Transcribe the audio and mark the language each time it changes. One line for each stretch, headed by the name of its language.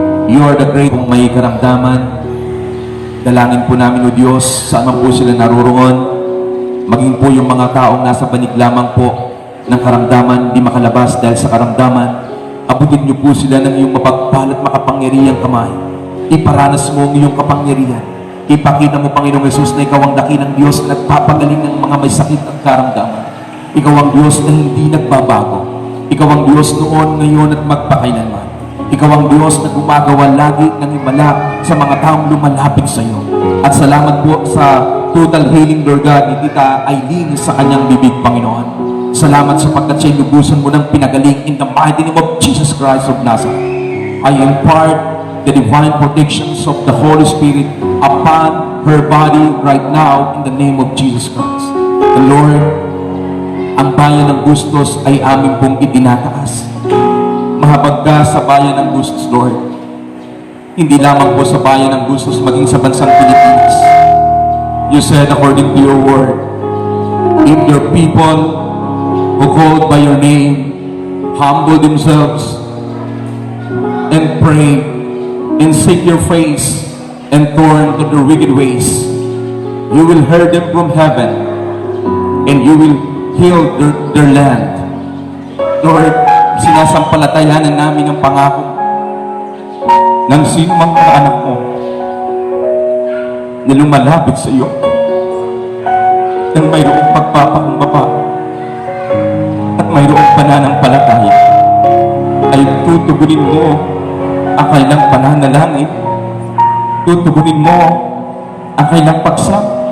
English: You are the great
Filipino: kung may karamdaman. Dalangin po namin, O Diyos, saan man po sila naroroon, maging po yung mga taong nasa banig lamang po ng karamdaman, di makalabas dahil sa karamdaman, abutin niyo po sila ng iyong mapagpal at makapangyarihang kamay. Iparanas mo ang iyong kapangyarihan. Ipakita mo, Panginoong Yesus, na ikaw ang dakilang Diyos na nagpapagaling ng mga may sakit at karamdaman. Ikaw ang Diyos na hindi nagbabago. Ikaw ang Diyos noon, ngayon at magpakailanman. Ikaw ang Diyos na gumagawa lagi ng himala sa mga taong lumalapit sa iyo. At salamat po sa total healing, Lord God, ni Tita Aileen sa kanyang bibig, Panginoon. Salamat sapagkat siya'y lubusan mo ng pinagaling
English: in the mighty name of Jesus Christ of Nazareth. I impart the divine protections of the Holy Spirit upon her body right now in the name of Jesus Christ. The Lord,
Filipino: ang bayan ng Bustos ay amin pong itinataas. Mahabag ka sa bayan ng Bustos, Lord. Hindi lamang po sa bayan ng Bustos, maging sa bansang Pilipinas.
English: You said according to your word, if your people who called by your name humble themselves and pray and seek your face and turn to their wicked ways, you will hear them from heaven and you will heal their land.
Filipino: Lord, sinasampalatayanan namin ang pangako ng sino mang mga anak mo na lumalapit sa iyo nang mayroong pagpapakumbaba at mayroong pananampalataya, ay tutugunin mo ang kailang pananalangin, tutugunin mo ang kailang pagsak.